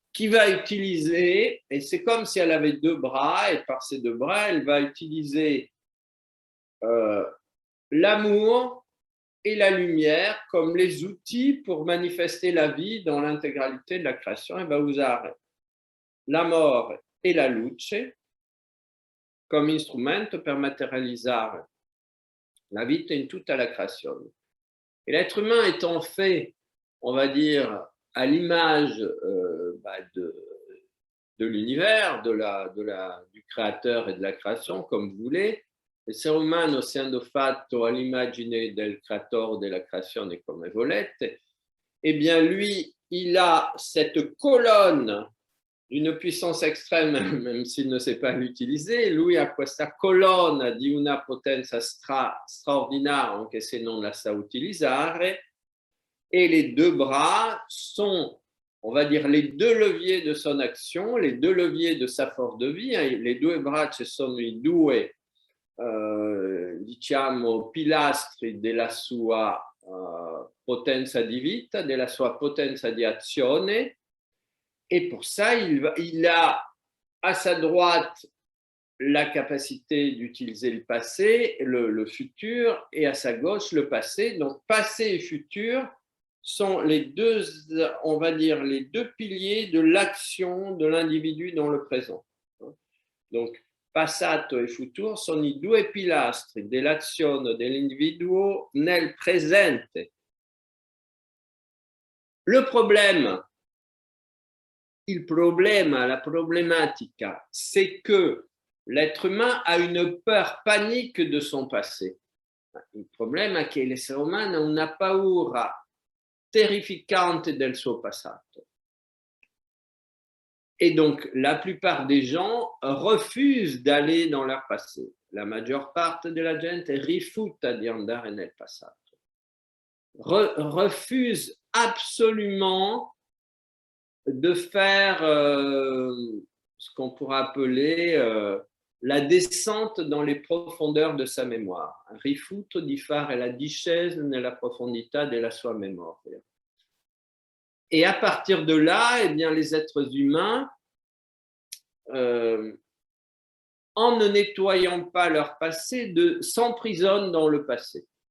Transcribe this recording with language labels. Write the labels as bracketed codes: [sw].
[fr] qui va utiliser, et c'est comme si elle avait deux bras, et par ces deux bras, elle va utiliser l'amour et la lumière comme les outils pour manifester la vie dans l'intégralité de la création. [it] Elle va usare l'amore e la luce come strumento per materializzare la vita in tutta la creazione. [fr] Et l'être humain étant fait, on va dire, à l'image de l'univers, du créateur et de la création, comme vous voulez, [it] l'essere umano essendo fatto all'immagine del creatore della creazione come volete, [fr] eh bien lui, il a cette colonne d'une puissance extrême, même s'il ne sait pas l'utiliser, [it] lui ha questa colonna di una potenza straordinaria, anche se non la sa utilizzare, [fr] et les deux bras sont, on va dire, les deux leviers de son action, les deux leviers de sa force de vie. [it] Les due braccia sono i due, diciamo, pilastri della sua potenza di vita, della sua potenza di azione. [fr] Et pour ça, il a à sa droite la capacité d'utiliser le passé, le futur, et à sa gauche le passé. Donc, passé et futur sont les deux, on va dire, les deux piliers de l'action de l'individu dans le présent. [it] Donc, passato e futuro sono i due pilastri dell'azione dell'individuo nel presente. [fr] Le problème, la problématica, c'est que l'être humain a une peur panique de son passé. [it] Il problema è che l'essere umano ha una paura terrificante del suo passato. [fr] Et donc, la plupart des gens refusent d'aller dans leur passé. [it] La maggior parte della gente rifiuta di andare nel passato. [fr] Refuse absolument de faire ce qu'on pourrait appeler la descente dans les profondeurs de sa mémoire. [it] Rifiuto di fare la discesa nella profondità della sua memoria. [fr] Et à partir de là, eh bien, les êtres humains, en ne nettoyant pas leur passé, s'emprisonnent dans le passé.